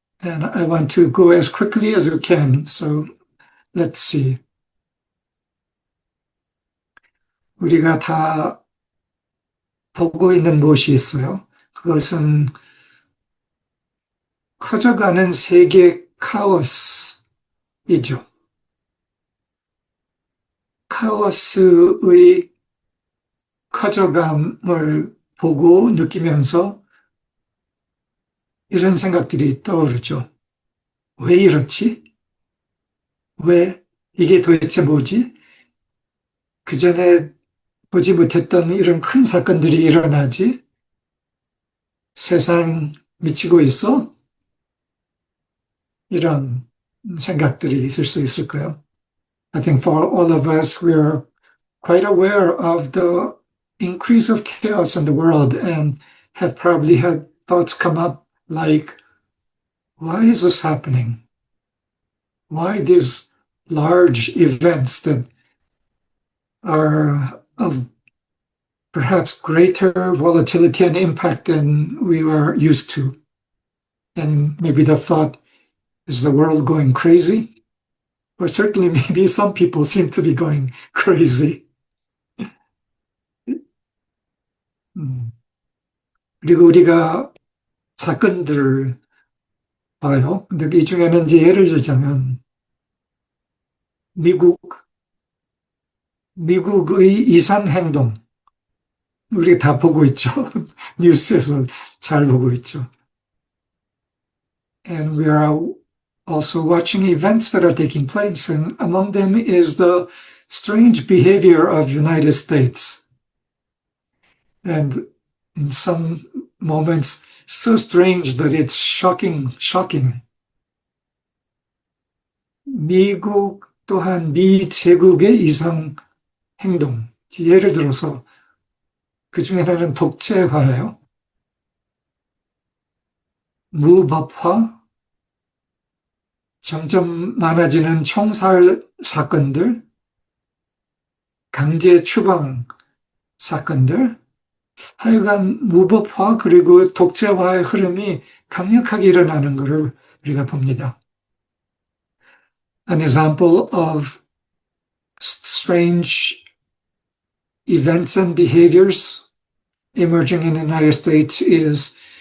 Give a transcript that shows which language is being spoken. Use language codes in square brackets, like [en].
[en] And I want to go as quickly as I can. So let's see. [ko] 우리가 다 보고 있는 무엇이 있어요. 그것은 커져가는 세계 카오스이죠. 카오스의 커져감을 보고 느끼면서 이런 생각들이 떠오르죠. 왜 이렇지? 왜? 이게 도대체 뭐지? 그 전에 보지 못했던 이런 큰 사건들이 일어나지? 세상 미치고 있어? 이런 생각들이 있을 수 있을까요? [en] I think for all of us, we are quite aware of the increase of chaos in the world and have probably had thoughts come up like, why is this happening? Why these large events that are of perhaps greater volatility and impact than we are used to? And maybe the thought, is the world going crazy? Or certainly maybe some people seem to be going crazy. [ko] 그리고 우리가 사건들을 봐요. 근데 이 중에는 이제 예를 들자면 미국의 이상 행동 우리가 다 보고 있죠. 뉴스에서 잘 보고 있죠. [en] And we are also watching events that are taking place, and among them is the strange behavior of United States. And in some moments, so strange that it's shocking. [ko] 미국 또한 미 제국의 이상 행동. 예를 들어서 그 중에 하나는 독재화예요. 무법화, 점점 많아지는 총살 사건들, 강제 추방 사건들, 하여간 무법화 그리고 독재화의 흐름이 강력하게 일어나는 것을 우리가 봅니다. [en] An example of strange events and behaviors emerging in the United States is